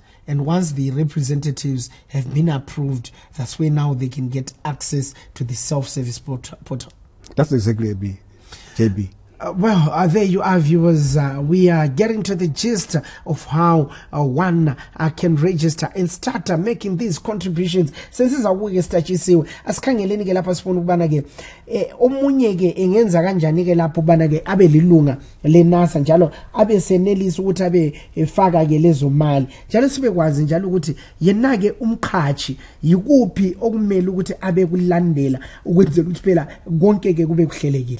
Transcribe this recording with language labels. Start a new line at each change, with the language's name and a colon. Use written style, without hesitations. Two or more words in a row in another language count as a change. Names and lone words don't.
English: And once the representatives have been approved, that's where now they can get access to the self-service portal. That's exactly JB. Well, there you are, viewers. We are getting to the gist of how one can register and start making these contributions. Since this is a way
North Ndebele: stachisiwe, asikhangeleni ke lapha sifuna ukubana ke omunye ke engenza kanjani ke lapho ubana ke abe lilunga leNASA njalo abe senelisa ukuthi abe efaka ke lezo mali. Njalo sibe kwazi njalo ukuthi yena ke umqhashi yikuphi okumele ukuthi abe kulandela ukwenzela ukuthi phela konke ke kube kuhlelekile.